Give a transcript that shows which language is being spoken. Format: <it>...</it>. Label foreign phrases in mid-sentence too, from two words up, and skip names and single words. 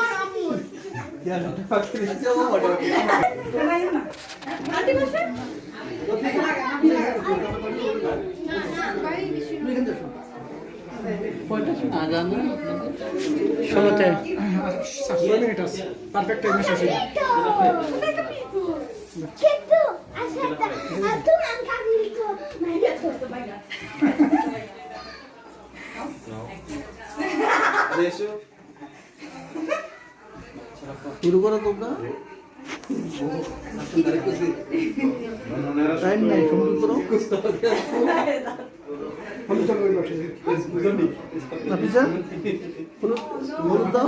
<bn>আন্টি বসে ষোলোতে 6 মিনিট আছে</bn> <en>perfect time</en> <bn>শেষ হয়ে</bn> <it>Gitu, aspetta, tu non capisco, ma io tutto</it> <bn>adesso শুরু করো তোমরা টাইম নাই শুরু করো হলুদ চলো ওই বসে নাফিসা হলুদ দাও</bn>